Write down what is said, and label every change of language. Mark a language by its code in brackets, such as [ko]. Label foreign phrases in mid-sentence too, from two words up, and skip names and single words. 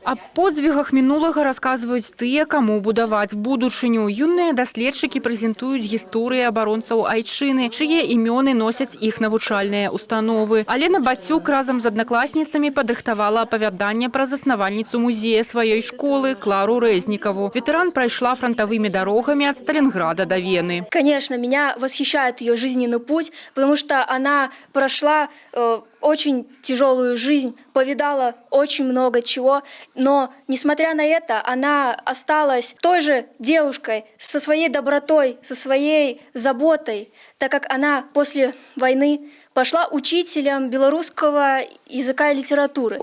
[be] Аб подзвігах мінулага расказваюць тыя, каму будаваць будучыню. Юныя даследчыкі прэзентуюць гісторыі абаронцаў айчыны, чые імёны носяць іх навучальныя установы. Алена Бацюк разам з аднакласніцамі падрыхтавала апавяданне пра заснавальніцу музея сваёй школы Клару Рэзнікаву. Ветэран прайшла [ru] фронтовыми дорогами от Сталинграда до Вены. Конечно, меня восхищает ее жизненный путь, потому что она прошла очень тяжелую жизнь, повидала очень много чего, но, несмотря на это, она осталась той же девушкой, со своей добротой, со своей заботой, так как она после войны пошла учителем белорусского языка и литературы.